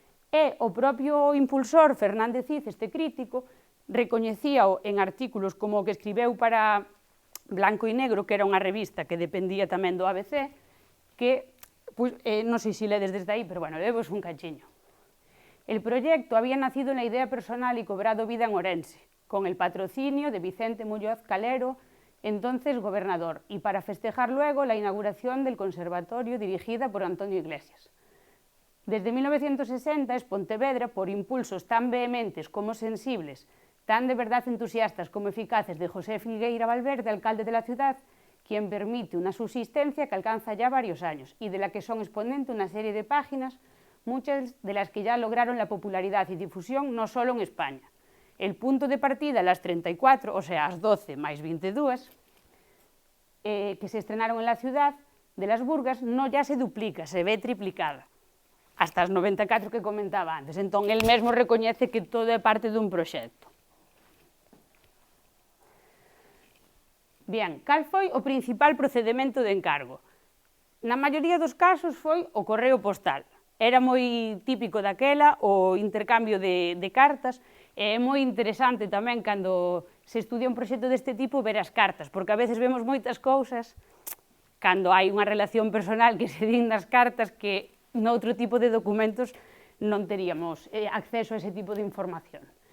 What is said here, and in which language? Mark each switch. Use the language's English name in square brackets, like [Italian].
[Galician] E o propio impulsor, Fernández Cid, este crítico, recoñecíao en artículos como o que escribeu para Blanco e Negro, que era unha revista que dependía tamén do ABC, que, non sei se ledes desde aí, pero bueno, levos un cachiño. [Spanish] El proyecto había nacido en la idea personal y cobrado vida en Orense, con el patrocinio de Vicente Muñoz Calero, entonces gobernador, y para festejar luego la inauguración del conservatorio dirigida por Antonio Iglesias. Desde 1960 es Pontevedra, por impulsos tan vehementes como sensibles, tan de verdad entusiastas como eficaces de José Filgueira Valverde, alcalde de la ciudad, quien permite una subsistencia que alcanza ya varios años y de la que son exponente una serie de páginas, muchas de las que ya lograron la popularidad y difusión no solo en España. El punto de partida, las 34, o sea, las 12 más 22, que se estrenaron en la ciudad de las Burgas, no ya se duplica, se ve triplicada, hasta as 94 que comentaba antes. [Galician] Entón, el mesmo recoñece que todo é parte dun proxecto. Bien, cal foi o principal procedimento de encargo? Na maioría dos casos foi o correo postal. Era moi típico daquela o intercambio de cartas, e é moi interesante tamén cando se estudia un proxecto deste tipo ver as cartas, porque a veces vemos moitas cousas cando hai unha relación personal que se din nas cartas que noutro tipo de documentos non teríamos acceso a ese tipo de información.